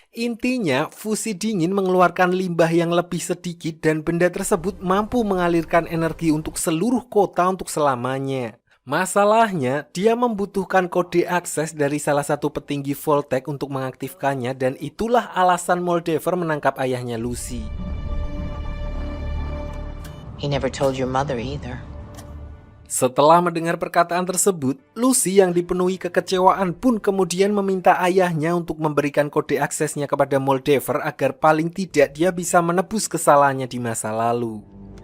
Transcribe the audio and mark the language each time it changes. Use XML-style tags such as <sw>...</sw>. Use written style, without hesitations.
<id>Intinya, fusi dingin mengeluarkan limbah yang lebih sedikit dan benda tersebut mampu mengalirkan energi untuk seluruh kota untuk selamanya. Masalahnya, dia membutuhkan kode akses dari salah satu petinggi Voltec untuk mengaktifkannya, dan itulah alasan Moldaver menangkap ayahnya Lucy.</id> <en>He never told your mother either.</en> <id>Setelah mendengar perkataan tersebut, Lucy yang dipenuhi kekecewaan pun kemudian meminta ayahnya untuk memberikan kode aksesnya kepada Moldaver agar paling tidak dia bisa menebus kesalahannya di masa lalu.</id>